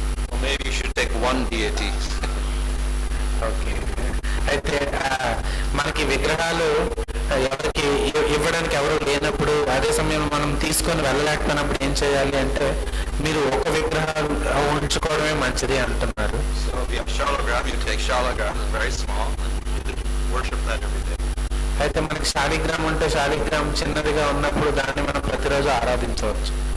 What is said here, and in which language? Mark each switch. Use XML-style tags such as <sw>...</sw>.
<en>Well, maybe you should take one deity.</en> <te>Okay, అయితే మనకి విగ్రహాలు ఎవరికి ఇవ్వడానికి ఎవరు లేనప్పుడు, అదే సమయంలో మనం తీసుకొని వెళ్ళలేకపోయినప్పుడు ఏం చేయాలి అంటే మీరు ఒక విగ్రహాలు ఉంచుకోవడమే మంచిది అంటున్నారు.</te> <en>So if you have shalagram, you take shalagram, it's very small, you worship that every day.</en> <te>అయితే మనకి శాలిగ్రామం అంటే శాలిగ్రామం చిన్నదిగా ఉన్నప్పుడు దాన్ని మనం ప్రతిరోజు ఆరాధించవచ్చు.</te>